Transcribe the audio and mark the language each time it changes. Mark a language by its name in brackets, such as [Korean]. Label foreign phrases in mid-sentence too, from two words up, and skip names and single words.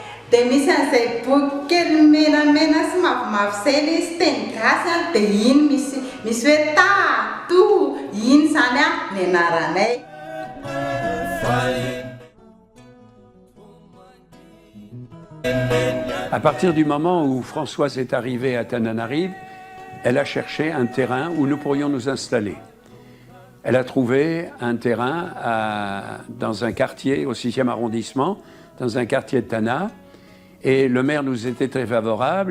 [Malagasy] misy an'izay boky kely menamena sy mavomavo zay le izy teny gasy a dia iny misy hoe tato iny zany a ny anaranay. [French] À partir du moment où Françoise est arrivée à Tananarive, elle a cherché un terrain où nous pourrions nous installer. Elle a trouvé un terrain dans un quartier au 6e arrondissement, dans un quartier de Tana, et le maire nous était très favorable.